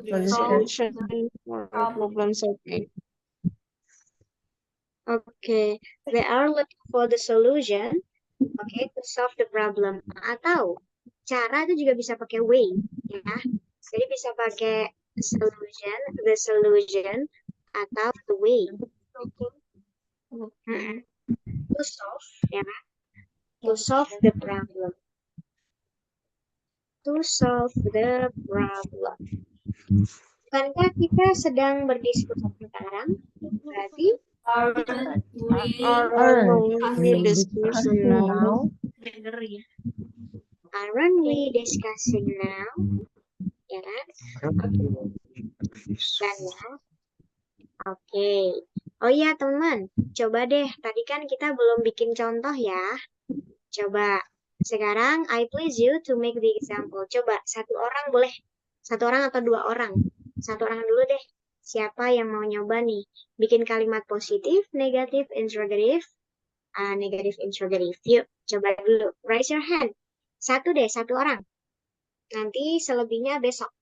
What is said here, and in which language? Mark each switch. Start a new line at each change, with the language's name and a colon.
English: solution for problem solving. Okay, they are looking for the solution, okay, to solve the problem.
Indonesian: Atau cara itu juga bisa pakai way, ya. Jadi bisa pakai
English: solution, the solution,
Indonesian: atau
English: the way. To solve, ya. To solve the problem. To solve the problem.
Indonesian: Bukankah kita sedang berdiskusi sekarang? Berarti
English: Are we we discussing discussing now? aren't we discussing now?
Indonesian: Ya kan? Dan ya. Oke. Oh iya teman, coba deh. Tadi kan kita belum bikin contoh ya. Coba. Sekarang
English: I please you to make the example.
Indonesian: Coba satu orang boleh. Satu orang atau dua orang. Satu orang dulu deh. Siapa yang mau nyoba nih? Bikin kalimat positif, negatif, interrogative. Negatif, interrogative. Yuk, coba dulu.
English: Raise your hand.
Indonesian: Satu deh, satu orang. Nanti selebihnya besok.